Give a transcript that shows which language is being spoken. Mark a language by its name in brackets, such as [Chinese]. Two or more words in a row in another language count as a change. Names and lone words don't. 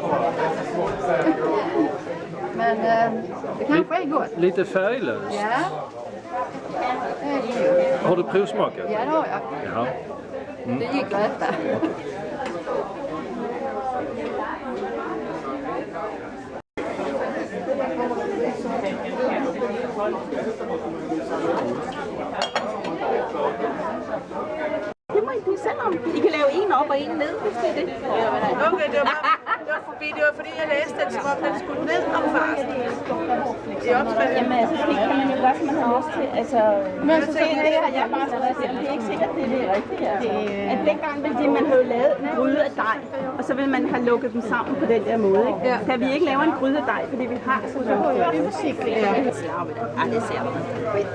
[Swedish] Men det kanske är gott. Lite färglöst. Ja. Det är det. Har du provsmakat? Ja, det har jag. Ja. Det gick att äta. [Danish] Det må I blive selv om. I kan lave en op og en ned, hvis det er det. Okay, det var fordi jeg læste den, som om den skulle ned om farsen. I opskriften. Jamen altså, det kan man jo gøre, som man har lyst til. Altså, men så det har jeg bare skrevet selv. Det er ikke sikkert, det er det rigtige. Altså. At dengang ville det, man havde lavet en gryde af dej, og så vil man have lukket dem sammen på den der måde. Ikke? Ja. Da vi ikke laver en gryde af dej, fordi vi har så det er musik. Ja, det ser man. Fedt.